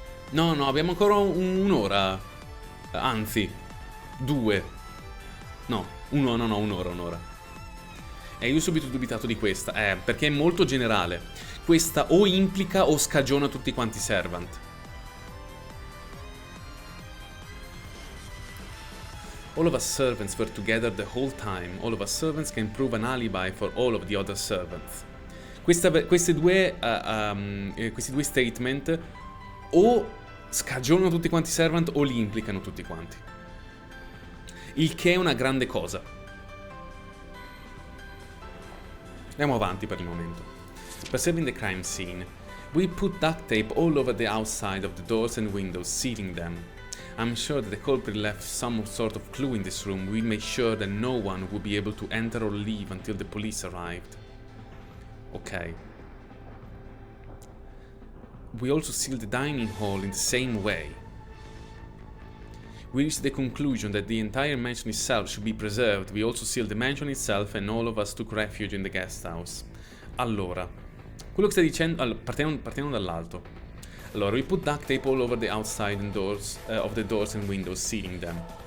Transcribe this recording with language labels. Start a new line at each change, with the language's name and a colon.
Italian: No, abbiamo ancora un'ora. Anzi, 2. No, un'ora. E io ho subito dubitato di questa, perché è molto generale. Questa o implica o scagiona tutti quanti i servant.
English: All of us servants were together the whole time. All of us servants can prove an alibi for all of the other servants.
Italian: Questi due statement o scagionano tutti quanti i servant o li implicano tutti quanti. Il che è una grande cosa. Andiamo avanti per il momento.
English: Perceiving the crime scene. We put duct tape all over the outside of the doors and windows, sealing them. I'm sure that the culprit left some sort of clue in this room. We made sure that no one would be able to enter or leave until the police arrived. Ok. We also sealed the dining hall in the same way. We reached the conclusion that the entire mansion itself should be preserved. We also sealed the mansion itself and all of us took refuge in the guest house.
Italian: Allora, quello che stai dicendo... Allora, partiamo dall'alto.
English: Allora, we put duct tape all over the outside and doors, of the doors and windows, sealing them.